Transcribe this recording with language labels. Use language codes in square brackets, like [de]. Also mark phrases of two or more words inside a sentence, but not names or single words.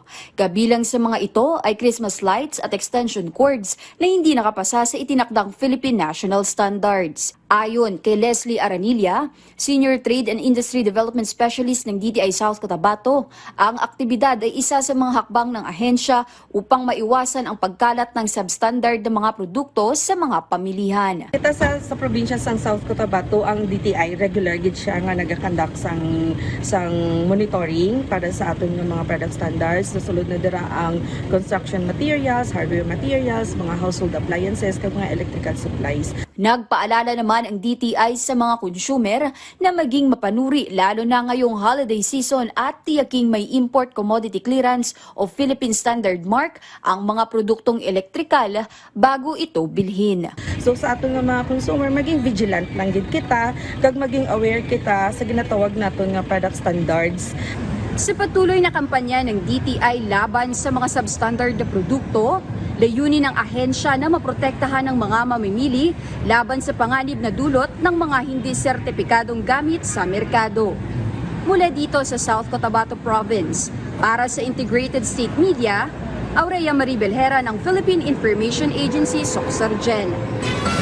[tl] Kabilang sa mga ito ay [en] Christmas lights [tl] at [en] extension cords [tl] na hindi nakapasa sa itinakdang Philippine National Standards. Ayon kay Leslie Aranilla, Senior Trade and Industry Development Specialist ng DTI South Cotabato, ang aktibidad ay isa sa mga hakbang ng ahensya upang maiwasan ang pagkalat ng substandard ng mga produkto sa mga pamilihan. [hil] Kita sa probinsya sang South Cotabato, ang DTI regular gid siya nga nagakandak sang monitoring para sa aton nga mga [en] product standards. [hil] Susulod na dira ang [en] construction materials, hardware materials, [hil] mga [en] household appliances [hil] kag mga [en] electrical supplies. [tl] Nagpaalala naman ang DTI sa mga consumer na maging mapanuri lalo na ngayong [en] holiday season [tl] at tiyaking may [en] import commodity clearance [tl] o Philippine Standard Mark ang mga produktong elektrikal bago ito bilhin. [hil] So sa aton nga mga consumer, maging vigilant lang gid kita kag maging aware kita sa ginatawag naton nga [en] product standards. [tl] Sa patuloy na kampanya ng DTI laban sa mga substandard na produkto, layunin ng ahensya na maprotektahan ng mga mamimili laban sa panganib na dulot ng mga hindi sertipikadong gamit sa merkado. Mula dito sa South Cotabato Province, para sa Integrated State Media, Aurea Marie Belhera ng Philippine Information Agency, Socsargen.